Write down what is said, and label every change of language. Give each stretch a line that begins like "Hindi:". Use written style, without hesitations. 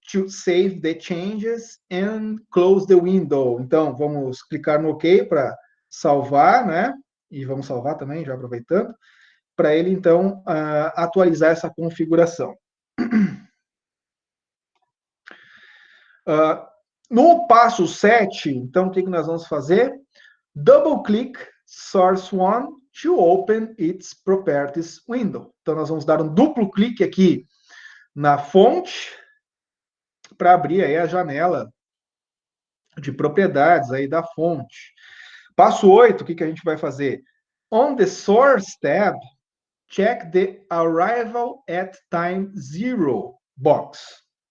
English: to save the changes and close the window.
Portuguese: Então, vamos clicar no OK para salvar, né? E vamos salvar também, já aproveitando, para ele, então, atualizar essa configuração. No passo 7, então, o que nós vamos fazer?
English: Double-click Source One to open its properties window.
Portuguese: Então, nós vamos dar um duplo clique aqui na fonte para abrir aí a janela de propriedades aí da fonte. Passo 8, o que a gente vai fazer?
English: On the Source tab, check the Arrival at Time Zero box.